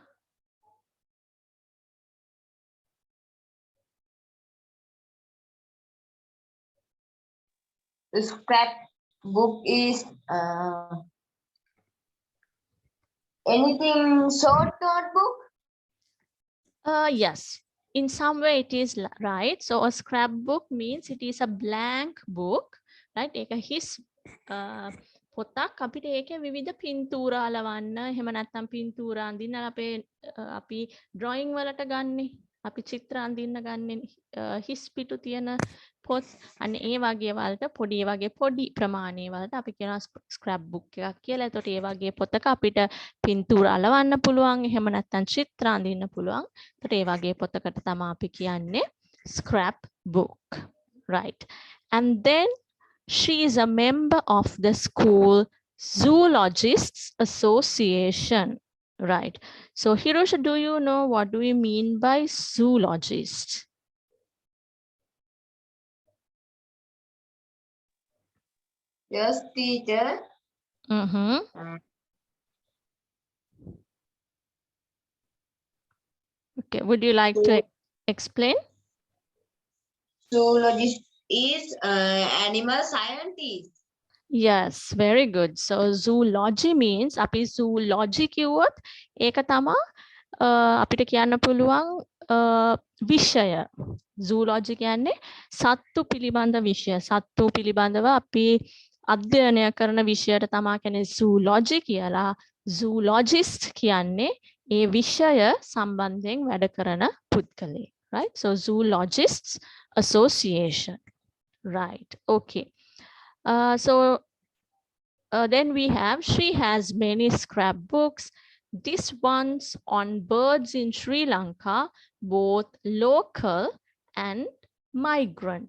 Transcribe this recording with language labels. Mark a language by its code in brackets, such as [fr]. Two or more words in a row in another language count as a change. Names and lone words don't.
[en] The scrapbook is anything short notebook? Yes, in some way it is right. So a scrapbook means it is a blank book, right? [si] ඒක හිස් පොතක් අපිට ඒකේ විවිධ පින්තූර අලවන්න එහෙම නැත්නම් පින්තූර අඳින්න අපි ඩ්‍රොයිං වලට ගන්නෙ අපි චිත්‍ර අඳින්න ගන්නෙ හිස් පිටු තියෙන පොත් අන්න ඒ වගේ වලට පොඩි ප්‍රමාණයේ වලට අපි කියනවා [en] scrap book [si] එකක් කියලා. එතකොට ඒ වගේ පොතක අපිට පින්තූර අලවන්න පුළුවන් එහෙම නැත්නම් චිත්‍ර අඳින්න පුළුවන්. එතකොට ඒ වගේ පොතකට තමයි අපි කියන්නේ [en] scrap book, right? And then she is a member of the school Zoologists Association, right? So Hirosha, do you know what do we mean by zoologist? Yes, teacher. Okay, would you like to explain? Zoologist is animal scientist. Yes, very good. So zoology means [si] අපි zoology කිව්වොත් ඒක තමයි අපිට කියන්න පුළුවන් විෂය. zoology කියන්නේ සත්තු පිළිබඳ විෂය. සත්තු පිළිබඳව අපි අධ්‍යයනය කරන විෂයට තමයි කියන්නේ zoology කියලා. zoologist කියන්නේ ඒ විෂය සම්බන්ධයෙන් වැඩ කරන පුද්ගලයෙක්. [en] Right? So Zoologists Association. Right. Okay. Then we have, she has many scrapbooks. This one's on birds in Sri Lanka, both local and migrant.